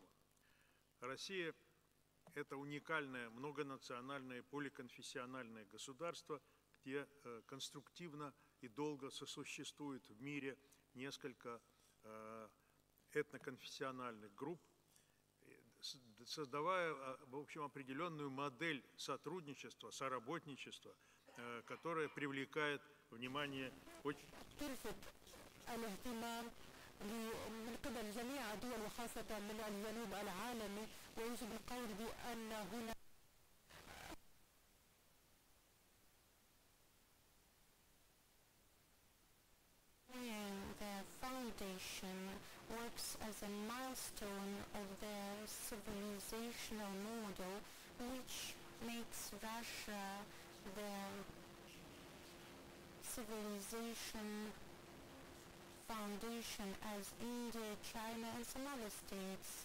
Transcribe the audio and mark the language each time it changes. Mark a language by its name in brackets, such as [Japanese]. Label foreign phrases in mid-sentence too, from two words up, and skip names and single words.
[Russian] Россия – это уникальное многонациональное поликонфессиональное государство, где конструктивно и долго сосуществует в мире несколько этноконфессиональных групп, создавая, в общем, определенную модель сотрудничества, соработничества, которая привлекает внимание очень... [Arabic] من قبل جميع الدول وخاصة من الجنوب العالمي ويجب القول بأن هنا [English] the foundation works as a milestone of the civilizational model which makes Russia the civilization foundation as India, China and some other states.